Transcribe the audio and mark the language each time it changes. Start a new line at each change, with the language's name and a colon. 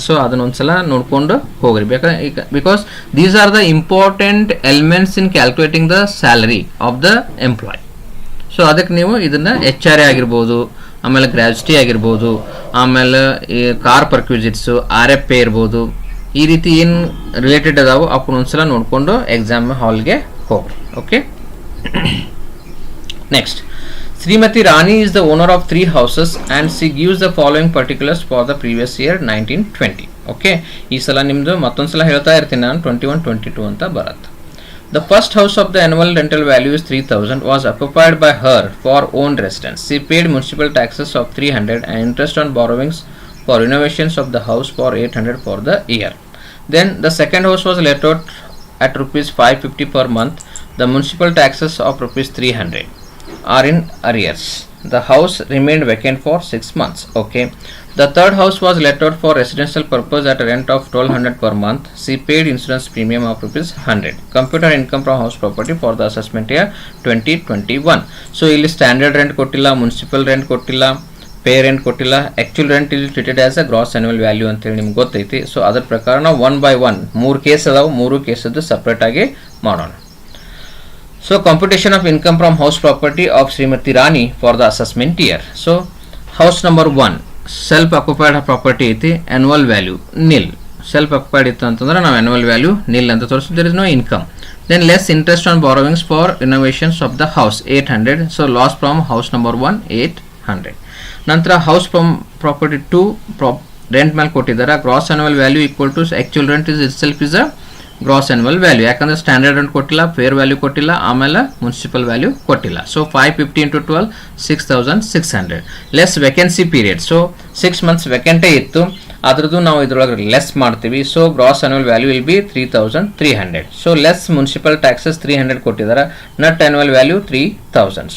English: So ಅದನ್ನೊಂದ್ಸಲ ನೋಡ್ಕೊಂಡು ಹೋಗ್ರಿ. Because these are the important elements in calculating the salary of the employee.
Kannada: So ಅದಕ್ಕೆ ನೀವು ಇದನ್ನು HRA ಆಗಿರ್ಬೋದು, ಆಮೇಲೆ ಗ್ರಾಚ್ಯುಟಿ ಆಗಿರ್ಬೋದು, ಆಮೇಲೆ ಈ ಕಾರ್ ಪರ್ಕ್ವಿಸಿಟ್ಸು RFA ಇರ್ಬೋದು, ಈ ರೀತಿ ಏನು ರಿಲೇಟೆಡ್ ಅದಾವು ಅವನ್ನೊಂದ್ಸಲ ನೋಡಿಕೊಂಡು ಎಕ್ಸಾಮ್ ಹಾಲ್ಗೆ ಹೋಗ್ರಿ.
English: Okay, next, Srimati Rani is the owner of 3 houses and she gives the following particulars for the previous year 1920.
Kannada: Okay, ಈ ಸಲ ನಿಮ್ಮದು ಮತ್ತೊಂದ್ಸಲ ಹೇಳ್ತಾ ಇರ್ತೀನಿ ನಾನು, 21-22 ಅಂತ ಬರುತ್ತೆ.
English: The first house of the annual rental value is 3,000 was occupied by her for own residence. She paid municipal taxes of 300 and interest on borrowings for renovations of the house for 800 for the year. Then the second house was let out at rupees 550 per month. The municipal taxes of rupees 300 are in arrears. The house remained vacant for 6 months. Okay. The third house was let out for residential purpose at a rent of 1200 per month. She paid insurance premium of rupees 100. Computer income from house property for the assessment year 2021.
Kannada: So ಇಲ್ಲಿ standard rent ಕೊಟ್ಟಿಲ್ಲ, municipal rent ಕೊಟ್ಟಿಲ್ಲ, pay rent ಕೊಟ್ಟಿಲ್ಲ. Actual rent ಇಲ್ಲಿ treated as a gross annual value ಅಂತೇಳಿ ನಿಮ್ಗೆ ಗೊತ್ತೈತಿ. So ಅದ್ರ ಪ್ರಕಾರ ನಾವು 1 by 1 3 ಕೇಸ್ ಅದಾವೆ, 3 ಕೇಸದ್ದು ಸಪ್ರೇಟಾಗಿ ಮಾಡೋಣ.
English: So computation of income from house property of Srimati Rani for the assessment year. So house number 1 self occupied property ಐತಿ, annual value nil.
Kannada: Self occupied ಇತ್ತು ಅಂತಂದ್ರೆ ನಾವು annual value nil ಅಂತ ತೋರಿಸ್ತೀವಿ.
English: There is no income. Then less interest on borrowings for renovations of the house 800. So loss from house number 1 800. ನಂತರ house from property 2 rent ಮೇಲೆ ಕೊಟ್ಟಿದ್ದಾರೆ. Gross annual value equal to actual rent is itself is a gross annual value.
Kannada: ಯಾಕಂದ್ರೆ standard rent ಕೊಟ್ಟಿಲ್ಲ, fair value ಕೊಟ್ಟಿಲ್ಲ, ಆಮೇಲೆ municipal value ಕೊಟ್ಟಿಲ್ಲ.
English: So 550 into 12 6600. Less vacancy period.
Kannada: So 6 months ವೆಕೆಂಟೇ ಇತ್ತು, ಅದ್ರದ್ದು ನಾವು ಇದ್ರೊಳಗೆ ಲೆಸ್ ಮಾಡ್ತೀವಿ.
English: So gross annual value will be 3300. So less municipal taxes 300 ಕೊಟ್ಟಿದ್ದಾರೆ, net annual value 3000.